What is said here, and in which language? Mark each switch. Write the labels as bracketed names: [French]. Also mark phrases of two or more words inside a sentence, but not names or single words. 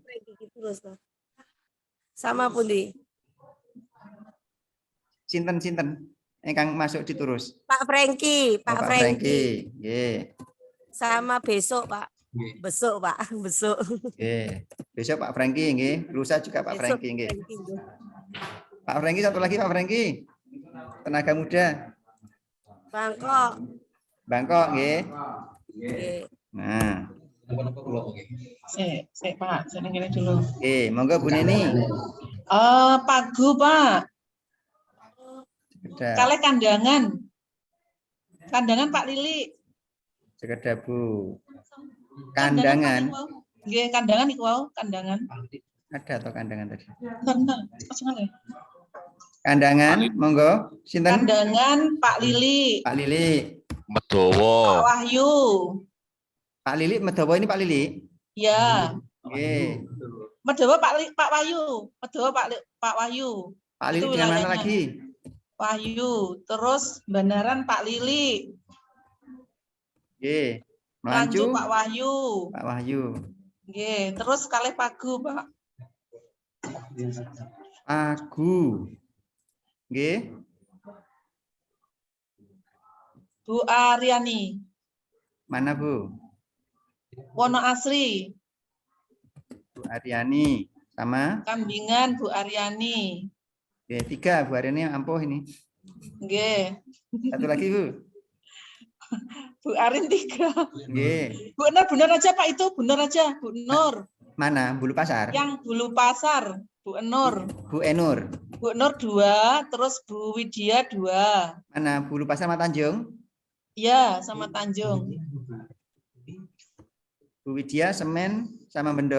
[Indonesian] Terus Pak. Sama pundi? [Javanese] Sinten ingkang masuk diturus. [Indonesian] Pak Franky, Oh, Pak Franky. Franky. Nggih. Sama besok Pak. Besok Pak, besok. Nggih. Besok Pak Franky nggih. Lusa juga Pak Besok Franky nggih. Franky. Pak Franky satu lagi Pak Franky. Tenaga muda. Bangkok. Bangkok nggih. Oke. Nah, [Javanese] Sik Pak, seneng ngene dulu. [Indonesian] oke, monggo Bu Neni. Pak Gu Pak, Sekedap. kalih kandangan. Kandangan Pak Lili. Sekedap Bu. Kandangan Kandangan. [Javanese] Pak niku wau. Nggih, kandangan niku wau, [Indonesian] kandangan. Ada atau kandangan tadi? Bener, ya. Kandangan, [Javanese] monggo. Sinten? [Indonesian] Kandangan Pak Lili, Pak Lili. Pak Medowo. Wahyu. Pak Lili, Medawa ini Pak Lili. Ya, Oke. Medawa Pak Wahyu, Medawa Pak Wahyu. Pak Lili Itu dengan mana wilayahnya. lagi? Wahyu, terus Bandaran Pak Lili, Oke. Lancu Melancu Pak Wahyu. Pak Wahyu. [Javanese] Nggih, terus kalih Pagu, Pak. [Indonesian] Agu. Nggih. Bu Aryani, Mana Bu? Wono Asri, Bu Aryani sama Kambingan Bu Aryani. Oke, 3 Bu Aryani ampuh ini. Nggih, Satu lagi Bu. Bu Arin 3. Nggih. Bu Nur benar aja Pak itu, benar aja, Bu Nur. Mana? Bulu Pasar. Yang Bulu Pasar, Bu Nur. Bu Enur. Bu Nur 2, terus Bu Widya 2. Mana? Bulu Pasar sama Tanjung. Ya, sama Tanjung. Bu Widya Semen sama Bendo.